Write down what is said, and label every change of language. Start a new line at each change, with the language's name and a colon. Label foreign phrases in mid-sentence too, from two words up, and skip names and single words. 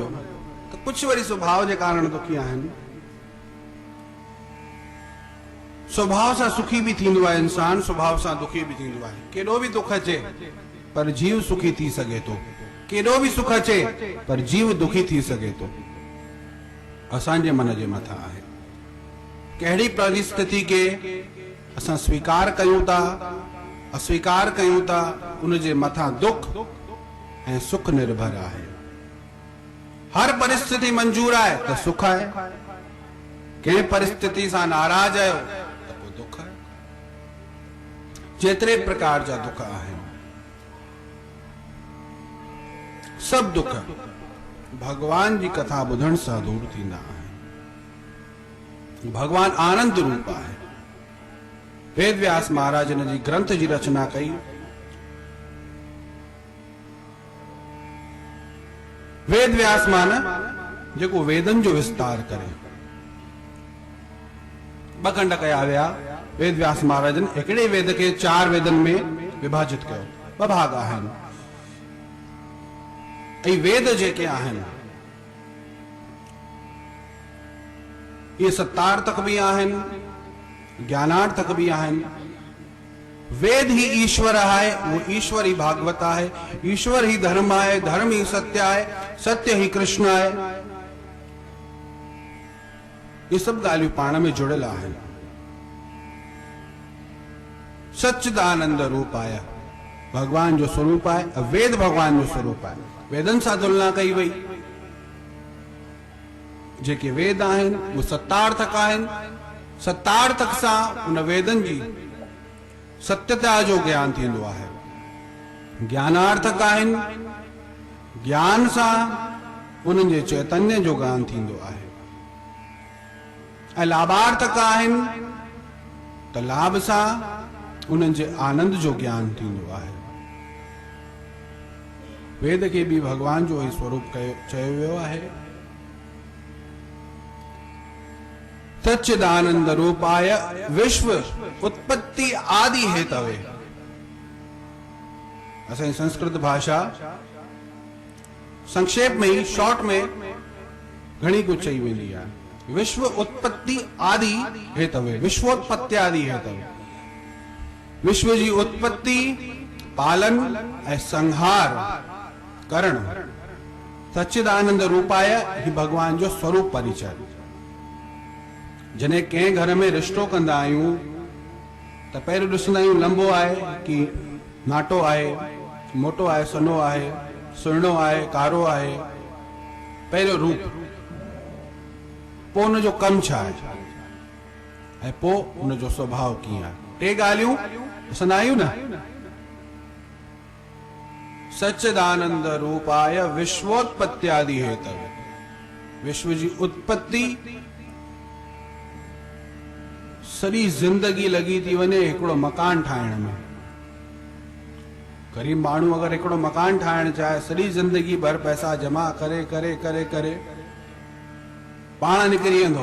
Sindhi: त कुझु वरी स्वभाव जे कारण दुखी आहिनि। स्वभाव सां सुखी भी थींदो आहे इंसान, स्वभाव सां दुखी भी थींदो आहे। केॾो भी दुख अचे पर जीव सुखी थी सघे थो, केॾो भी सुख अचे पर जीव दुखी थी सघे थो। असांजे मन जे मथां आहे। कहिड़ी परिस्थिति के असां स्वीकार कयूं था, अस्वीकार कयूं था, उन जे मथां दुख ऐं सुख निर्भर आहे। हर परिस्थिति मंजूर आहे त सुख आहे, कंहिं परिस्थिति सां नाराज आहियो त पोइ दुख आहे। जेतिरे प्रकार जा दुख आहिनि, सब दुख भगवान जी कथा ॿुधण सां दूर थींदा आहिनि। भगवान आनंद रूप आहे। वेद व्यास महाराज ने जी ग्रंथ जी रचना कई। वेद व्यास मान जेको वेदन जो विस्तार करे। ॿ खंड कया विया। वेद व्यास महाराजन हिकिड़े वेद के 4 वेदन में विभाजित कयो। 2 भाग आहिनि। ऐं वेद जेके आहिनि ये सत्तार्थक भी आहिनि, ज्ञानार्थक भी आहिनि।
Hindi: वेद ही ईश्वर है, वो ईश्वर ही भागवत है, ईश्वर ही धर्म है, धर्म ही सत्य है, सत्य ही कृष्ण है।
Sindhi: ये सब ॻाल्हियूं पाण में जुड़ियल आहिनि। सच्चिदानंद रूप आया भगवान जो स्वरूप है। वेद भगवान जो स्वरूप है। वेदन सां तुलना कई वई। जेके वेद आहिनि वो सत्तार्थक आहिनि। सत्तार्थक सां उन वेदन जी सत्यता जो ज्ञान थींदो आहे। ज्ञानार्थक आहिनि। ज्ञान सां उन्हनि जे चैतन्य जो ज्ञान थींदो आहे। ऐं लाभार्थक आहिनि त लाभ सां उन्हनि जे आनंद जो ज्ञान थींदो आहे। वेद के भी भगवान जो ही स्वरूप चयो वियो आहे।
Sanskrit: सच्चिदानंद रूपाय विश्व उत्पत्ति आदि हेतवे।
Sindhi: असांजी संस्कृत भाषा संक्षेप में ही शॉर्ट में घणी कुछ चई वेंदी आहे।
Sanskrit: विश्व उत्पत्ति आदि हेतवे, विश्वोत्पत्ति आदि हेतवे।
Sindhi: विश्व जी उत्पत्ति, पालन ऐं संहार करण
Sanskrit: सच्चिदानंद रूपाय
Sindhi: ही भगवान जो स्वरूप परिचय। जने कंहिं घर में रिश्तो कंदा आहियूं त पहिरियों ॾिसंदा आहियूं लंबो आहे कि नाटो आहे, मोटो आहे, सनो आहे, सुहिणो आहे, कारो आहे। पहिरियों रूप, पोइ उन जो कमु छा आहे ऐं पोइ उन जो स्वभाव कीअं आहे। 3 ॻाल्हियूं ॾिसंदा आहियूं न।
Sanskrit: सच्चिदानंद रूपाय विश्वोत्पत्ति आदि हेतवे।
Sindhi: विश्व जी उत्पत्ति, सॼी जिंदगी लगी थी वञे हिकिड़ो मकान ठाहिण में। गरीब माण्हू अगर हिकिड़ो मकान ठाहिण चाहे, सॼी जिंदगी भर पैसा जमा करे करे करे करे पाण निकिरी वेंदो।